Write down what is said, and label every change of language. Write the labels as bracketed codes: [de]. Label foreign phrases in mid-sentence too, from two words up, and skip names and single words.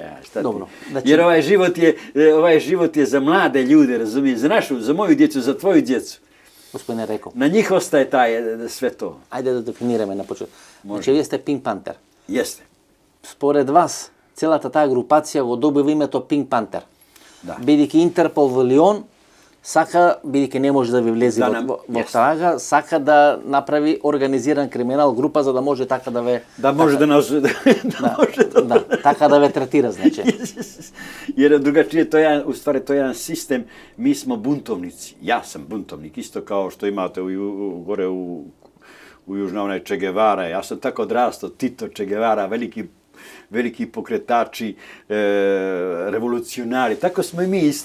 [sr] Dobro, jer ovaj život je za mlade ljude, razumiješ, za moju djecu, za tvoju djecu. Gospodine rekao. Na njih ostaje sve to. Ajde da definiramo na početku. Znači, vi ste Pink Panther. Jeste. [mk] Според вас, целата таа групација го добива името Pink Panther. Да. Бидејќи Интерпол во Лион сака, бидејќи не може да ви влезе во трага, сака да направи организиран криминал група за да може така да ве... [sr] Да може да нас... [mk] Да, така да ве третира, значи. [sr] Jer drugačije, u stvari to je jedan sistem, mi smo buntovnici, ja sam buntovnik, isto kao što imate gore u Južno, onaj Che Guevara, ja sam tako odrastao, Tito, Che Guevara, veliki pokretači, revolucionari, tako smo i mi isto.